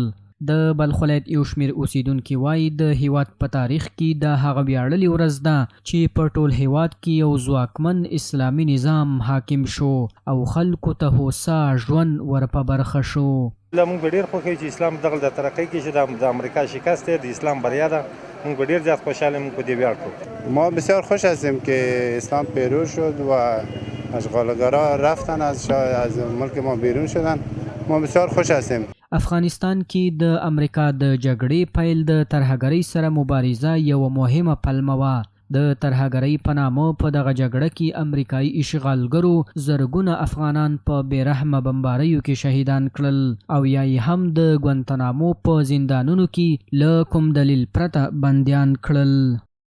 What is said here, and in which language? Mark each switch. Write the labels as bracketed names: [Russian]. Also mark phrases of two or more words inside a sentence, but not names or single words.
[Pashto] د بلخ ولایت یو شمېر اوسیدونکي وایي د هیواد په تاریخ کې د هغه ویاړلې ورځ ده چې په ټول هیواد کې یو ځواکمن اسلامي نظام حاکم شو او خلکو ته هوسا ژوند ور په برخه شو. موږ به ډېر خوښ یو چې اسلام دغه د ترقۍ کې چې د امریکا شکست دی، د اسلام بریا ده. موږ به ډېر زیات خوشحاله موږ په دې ویاړ کوو. [Persian] ما بسیار خوش هستیم که اسلام پیروز شد و اشغالگرها رفتن از ملک ما بیرون شدن. ما بسیار خوش هستیم. [Pashto] افغانستان کې د امریکا د جګړې پیل د ترهګرۍ سره مبارزه یوه مهمه پلمه وه. د ترهګرۍ په نامه په دغه جګړه کې امریکایي اشغالګرو زرګونه افغانان په بېرحمه بمباریو کې شهیدان کړل او یا یې هم د ګوانتانامو په زندانونو کې له کوم دلیل پرته بندیان کړل.